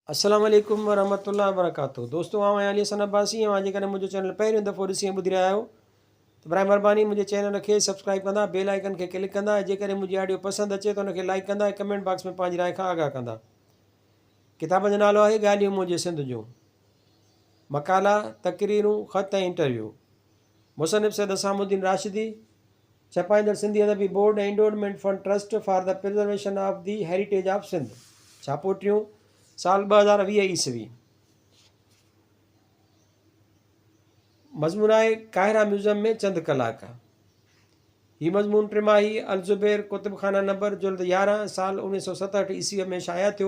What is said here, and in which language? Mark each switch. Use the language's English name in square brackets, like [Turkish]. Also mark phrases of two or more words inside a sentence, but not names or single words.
[Arabic] السلام عليكم ورحمة الله وبركاته. [Sindhi] दोस्तों आउं आहियां अली हसन अब्बासी ऐं जेकॾहिं मुंहिंजो चैनल पहिरियों दफ़ो ॾिसी ऐं ॿुधी रहिया आहियो त बर महिरबानी मुंहिंजे चैनल खे सब्सक्राइब कंदा, [English] bell icon [Sindhi] खे क्लिक कंदा, जेकॾहिं मुंहिंजी ऑडियो पसंदि अचे त उनखे लाइक कंदा ऐं [English] comment box [Sindhi] में पंहिंजी राय खां आगाह कंदा। किताब जो नालो आहे ॻाल्हियूं मुंहिंजे सिंध जूं। मकाला, तक़रीरूं, ख़त ऐं इंटरव्यू। मुसनिफ़ सैयद असामुद्दीन राशिदी, छपाईंदड़ सिंधी अदबी बोर्ड ऐं इंडोर्समेंट फंड ट्रस्ट फॉर द प्रिजर्वेशन ऑफ दी हेरिटेज ऑफ सिंध। छापोटियूं साल 2020 ईस्वी। मज़मून आहे काहिरा म्यूज़ियम में चंद कलाक। हीउ मज़मून टिमाही अल-ज़ुबैर कुतुबखाना नंबर जुल्द 11 साल 1967 ईस्वी में शाया थियो।